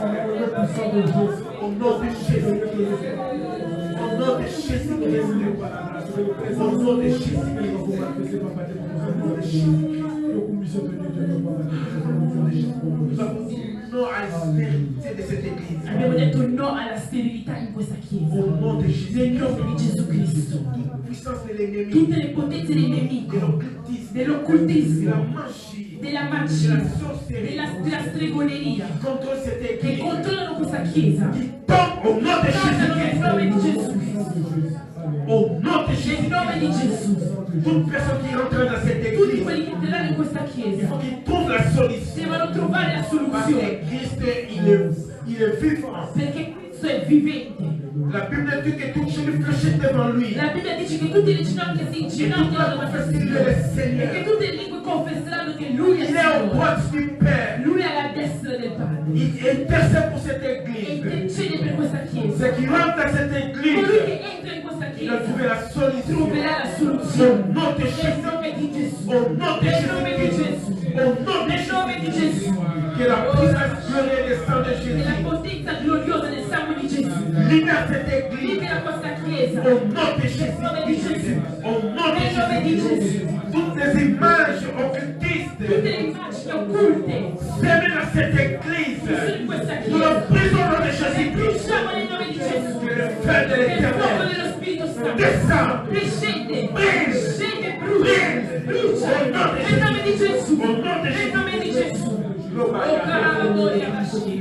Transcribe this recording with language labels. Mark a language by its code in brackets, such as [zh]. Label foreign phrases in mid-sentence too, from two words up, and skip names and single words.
[fr] Au nom de Jésus-Christ. Au nom de Jésus-Christ. Au nom de Jésus-Christ. Nous avons dit non à la stérilité de cette église. [it] Abbiamo detto no alla sterilità in questa Chiesa. [fr] Au nom de Jésus. [it] Nel nome di Gesù Cristo. [fr] Toute puissance de l'ennemi. [it] Tutte le potenze del nemico. Dell'occultismo. Della magia. Della stregoneria. Che controllano questa Chiesa. [fr] Au nom de Jésus. [it] Nel nome di Gesù. [fr] Au nom de Jésus. [it] Nel nome di Gesù. [fr] Toute personne qui rentre dans cette [it] Tutti [fr] église, [it] quelli che entreranno in questa [fr] il [it] Chiesa [fr] faut qu'ils trouvent la solution. [it] devono trovare la [fr] Parce que [it] soluzione. [fr] Christ, il est vivant. [it] Perché Cristo è vivente. [fr] La Bible dit que tout genou fléchit devant lui. [it] La Bibbia dice che tutte le ginocchia si inginocchiano davanti a Signore e che tutte le lingue confesseranno che Lui è [fr] Il est au [it] Signore. [fr] droit du Père. [it] Lui è alla destra del Padre [fr] Il intercède pour cette [it] e [fr] église. [it] intercede per questa Chiesa. [fr] Ceux qui rentrent dans cette [it] Colui [fr] église, [it] che entra in questa [fr] il [it] Chiesa [fr] a trouvé la solution. [it] troverà la [fr] Au [it] soluzione. [fr] nom de [it] Nel [fr] Jésus. [it] nome di Gesù. [fr] Au nom de [it] Nel nome di [fr] Jésus. [it] Gesù. [fr] Au nom de [it] Nel nome di Gesù. [fr] Que la puissance glorieuse du sang de [it] E la [fr] Jésus [it] potenza gloriosa del sangue di Gesù. [fr] libère cette église. [it] Libera questa Chiesa. [fr] Au nom de [it] Nel nome di [fr] Jésus. [it] Gesù. [fr] Au nom de [it] Nel nome di [fr] Jésus. [it] Gesù. [fr] Toutes les images [it] Tutte [fr] occultistes [it] le immagini occulte [fr] semées dans cette église, [it] che sono in questa [fr] nous [it] Chiesa. [fr] le brisons au nom de [it] Le [fr] Jésus-Christ. [it] bruciamo nel nome di Gesù. [fr] Que le feu de [it] Che il fuoco [fr] l'Éternel [it] dello Spirito Santo [fr] descend. [it] riscende, [fr] Brille. [it] scende, brucia, brucia. Nel nome di Gesù. Nel nome di Gesù. Oh, cara gloria a Dio.